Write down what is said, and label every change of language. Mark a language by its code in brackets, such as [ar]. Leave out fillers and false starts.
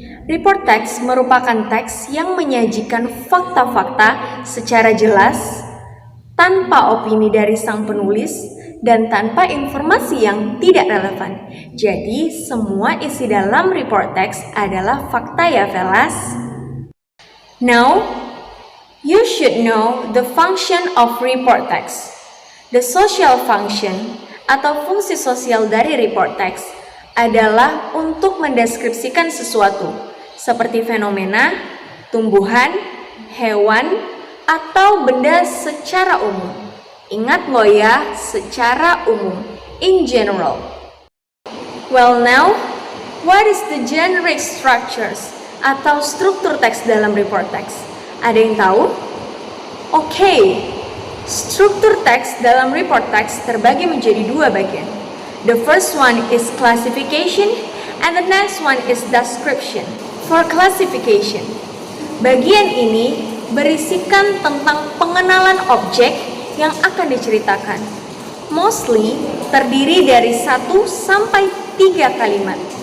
[id] Report text merupakan teks yang menyajikan fakta-fakta secara jelas, tanpa opini dari sang penulis, dan tanpa informasi yang tidak relevan. Jadi, semua isi dalam report text adalah fakta ya, fellas. [en] Now, you should know the function of report text. The social function [id] atau fungsi sosial dari report text adalah untuk mendeskripsikan sesuatu, seperti fenomena, tumbuhan, hewan, atau benda secara umum. Ingat loh ya, secara umum, [en] in general. Well now, what is the generic structures [id] atau struktur teks dalam [en] report text? [id] Ada yang tahu? Oke, struktur teks dalam report text terbagi menjadi dua bagian. [en] The first one is classification and the next one is description. For classification, [id] bagian ini berisikan tentang pengenalan objek yang akan diceritakan. Mostly terdiri dari 1 sampai 3 kalimat.